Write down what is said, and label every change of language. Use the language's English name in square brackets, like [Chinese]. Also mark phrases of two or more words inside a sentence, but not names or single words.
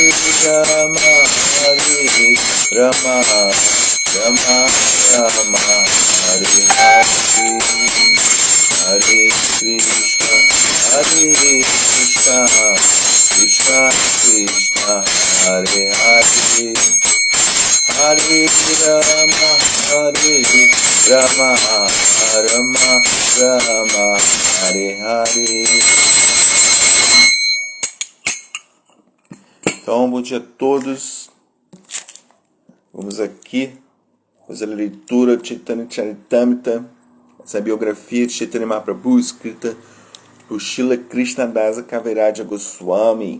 [Sanskrit] Rama, Hare Rama, Rama Rama, Hare Hare, Hare Krishna, Hare Krishna, Krishna Krishna, Hare Hare, Hare Rama, Hare Rama, Rama Rama, Hare Hare. [Portuguese] Então, bom dia a todos. Vamos aqui fazer a leitura de Chaitanya Charitamrita, essa biografia de Chaitanya Mahaprabhu, escrita por Srila Krishnadasa Kaviraja Goswami.